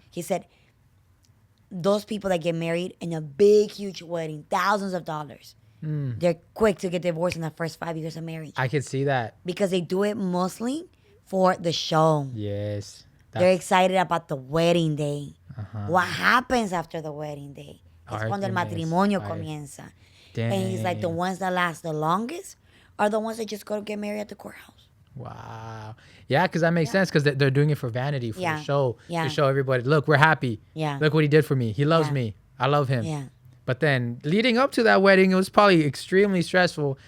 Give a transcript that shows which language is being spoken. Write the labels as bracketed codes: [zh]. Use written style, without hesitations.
[en] He said, those people that get married in a big, huge wedding, thousands of dollars, they're quick to get divorced in the first 5 years of marriage. I could see that. Because they do it mostly for the show. Yes. They're excited about the wedding day. What happens after the wedding day? [es] Es cuando el matrimonio comienza. [en] Dang. And he's like, the ones that last the longest are the ones that just go to get married at the courthouse. Wow. Yeah, because that makes sense, because they're doing it for vanity, for the show. Yeah. To show everybody, look, we're happy. Yeah. Look what he did for me. He loves me. I love him. Yeah. But then leading up to that wedding, it was probably extremely stressful.